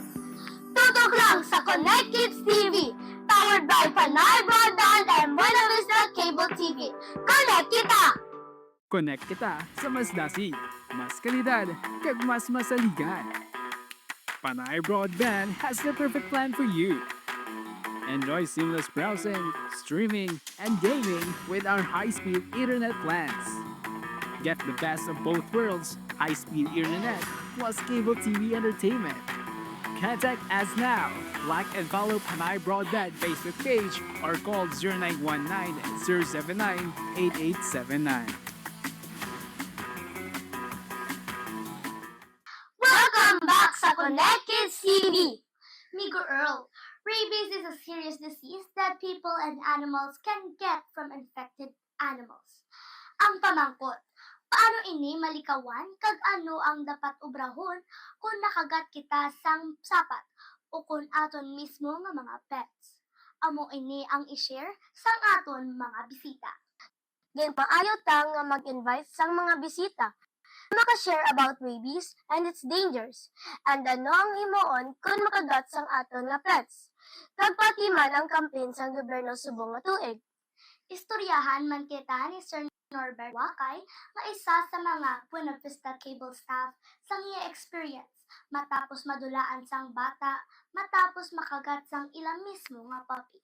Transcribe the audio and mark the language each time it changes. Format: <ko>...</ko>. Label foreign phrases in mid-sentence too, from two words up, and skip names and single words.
<en>Tutok lang sa Connect Kids TV, powered by Panay Broadband and Buena Vista Cable TV.</en> <hil>Connect kita! Connect kita sa mas dasi, mas kalidad, kag mas masaligan.</hil> <en>Panay Broadband has the perfect plan for you. Enjoy seamless browsing, streaming, and gaming with our high-speed internet plans. Get the best of both worlds, high-speed internet plus cable TV entertainment. Contact us now. Like and follow Panay Broadband Facebook page or call 0919-079-8879. Welcome back sa Connect Kids TV! Migo Earl, rabies is a serious disease that people and animals can get from infected animals.</en> <hil>Ang pamangkot, paano ini malikawan kag ano ang dapat obrahon kung nakagat kita sang sapat o kung aton mismo nga mga pets? Amo ini ang i-share sang aton mga bisita. Then maayo ta nga mag-invite sang mga bisita makashare</hil> <en>about rabies and its dangers,</en> <hil>and ano ang himuon kung makagat sang aton nga pets. Kagpati man ang campaign sang gobyerno subong nga tuig. Istoryahan man kita ni Sir Norbert Wakay nga isa sa mga Buena Vista Cable staff sang iya experience matapos madulaan sang bata matapos makagat sang ila mismo nga puppy.</hil>